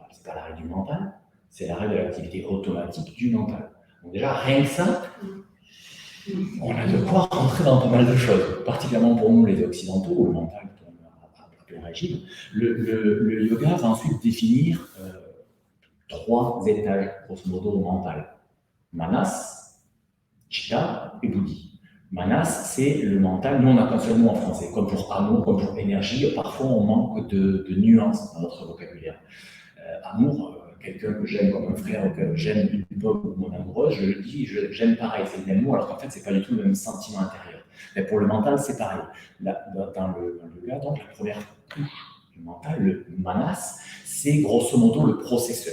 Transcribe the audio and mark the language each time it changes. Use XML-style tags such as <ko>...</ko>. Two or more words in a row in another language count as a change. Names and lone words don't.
<fr>C'est pas l'arrêt du mental, c'est l'arrêt de l'activité automatique du mental. Donc déjà, rien que ça, on a de quoi rentrer dans pas mal de choses, particulièrement pour nous les occidentaux, le mental, un régime. Le yoga va ensuite définir 3 étages, grosso modo, au mental. Manas, Chitta et Buddhi. Manas, c'est le mental. Nous, on n'a qu'un seul mot en français, comme pour amour, comme pour énergie. Parfois, on manque de nuances dans notre vocabulaire. Amour, quelqu'un que j'aime comme un frère, ou que j'aime une pomme ou mon amoureuse, je le dis, j'aime pareil, c'est le même mot, alors qu'en fait, c'est pas du tout le même sentiment intérieur. Mais pour le mental, c'est pareil. Dans le yoga, donc, la première couche du mental, le manas, c'est grosso modo le processeur.</fr>